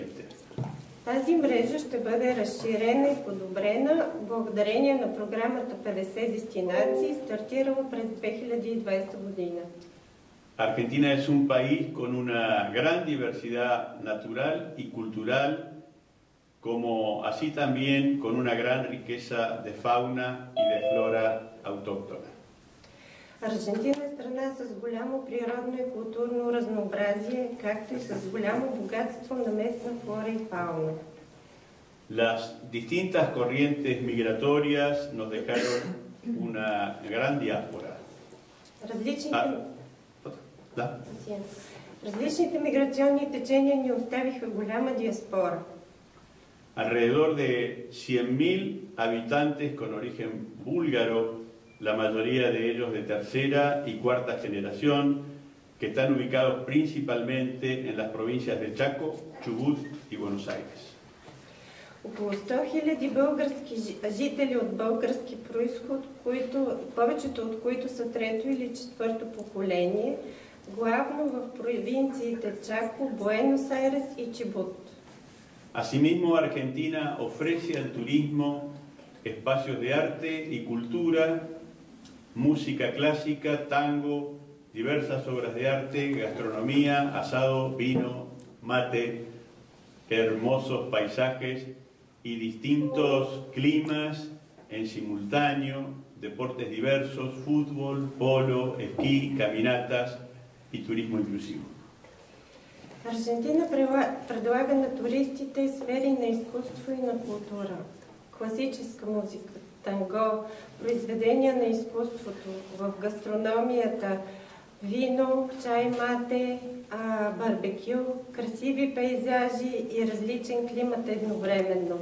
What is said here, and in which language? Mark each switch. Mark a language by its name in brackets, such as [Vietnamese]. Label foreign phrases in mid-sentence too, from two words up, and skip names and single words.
[Bulgarian] Тази мрежа ще бъде разширена и подобрена благодарение на програмата 50 дестинации, стартирала през 2020 година. [Spanish] Argentina es un país con una gran diversidad natural y cultural, como así también con una gran riqueza de fauna y de flora autóctona. [Bulgarian] Аржентина е страна с голямо природно и културно разнообразие, както и с голямо богатство на местна флора и фауна. [Spanish] Las distintas corrientes migratorias nos dejaron una gran diáspora. [Bulgarian] Различните миграционни течения ни оставиха голяма диаспора. [Spanish] Alrededor de 100.000 habitantes con origen búlgaro, la mayoría de ellos de tercera y cuarta generación, que están ubicados principalmente en las provincias de Chaco, Chubut y Buenos Aires. [Bulgarian] Около 100 000 български жители от български происход, повечето от които са трето или четвърто поколение, главно в провинциите Chaco, Buenos Aires и Chubut. [Spanish] Asimismo, Argentina ofrece al turismo espacios de arte y cultura, música clásica, tango, diversas obras de arte, gastronomía, asado, vino, mate, hermosos paisajes y distintos climas en simultáneo, deportes diversos, fútbol, polo, esquí, caminatas y turismo inclusivo. [Bulgarian] Аржентина предлага на туристите сфери на изкуство и на култура. Класическа музика, танго, произведения на изкуството, в гастрономията, вино, чай, мате, барбекю, красиви пейзажи и различен климат едновременно.